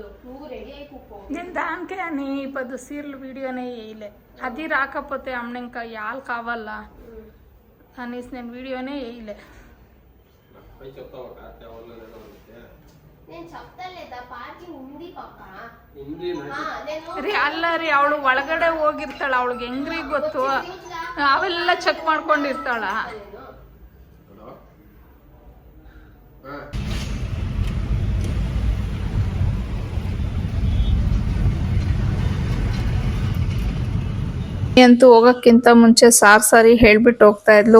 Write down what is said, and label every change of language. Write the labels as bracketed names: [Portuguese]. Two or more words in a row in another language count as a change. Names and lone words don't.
[Telugu] నువ్వు రెడీ అయిపో. నేను దానికే అని 10 సీర్లు వీడియోనే వేయలే. అది రాకపోతే అమ్మ ఇంకా యాల్ కావాలా అనేసి నేను వీడియోనే వేయలే. నేను చెప్తాలేదా, పార్కింగ్ ఉంది ಪಪ್ಪ. [Kannada] ರೀ ಅಲ್ಲ ರೀ, ಅವಳು ಒಳಗಡೆ ಹೋಗಿರ್ತಾಳ, ಅವಳಿಗೆ ಹೆಂಗ್ರಿ ಗೊತ್ತು, ಅವೆಲ್ಲ ಚೆಕ್ ಮಾಡ್ಕೊಂಡಿರ್ತಾಳ. ಅಂತೂ ಹೋಗೋಕ್ಕಿಂತ ಮುಂಚೆ ಸಾರಿ ಹೇಳ್ಬಿಟ್ಟು ಹೋಗ್ತಾ ಇದ್ಲು.